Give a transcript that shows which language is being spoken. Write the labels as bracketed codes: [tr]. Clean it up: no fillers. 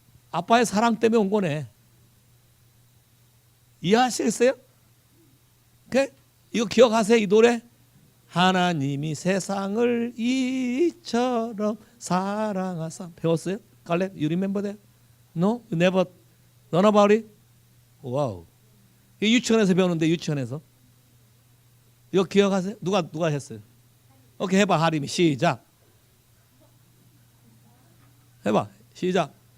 [ko] 아빠의 사랑 때문에 온 거네. 이해하시겠어요? 오케이? 이거 기억하세요, 이 노래? 하나님이 세상을 이처럼 사랑하사. 배웠어요? [en] 갈렙, you remember that? No? You never learn about it? 와우. [ko] 유치원에서 배우는데, 유치원에서. 이거 기억하세요? 누가 했어요? 오케이, 해봐, 하림이. 시작. 해봐, 시작.